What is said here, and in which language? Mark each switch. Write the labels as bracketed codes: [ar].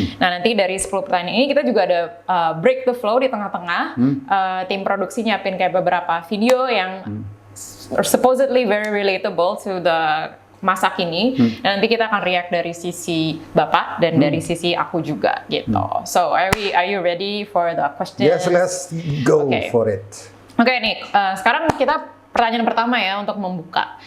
[id] Nah, nanti dari 10 pertanyaan ini kita juga ada [en] break the flow [id] di tengah-tengah. Tim produksi nyiapin kayak beberapa video yang [en] supposedly very relatable to the [id] masa kini, dan nanti kita akan react dari sisi Bapak dan dari sisi aku juga gitu. [en] So are you ready for the questions? Yes, let's go Okay. for it. [id] Oke nih, sekarang kita pertanyaan pertama ya untuk membuka.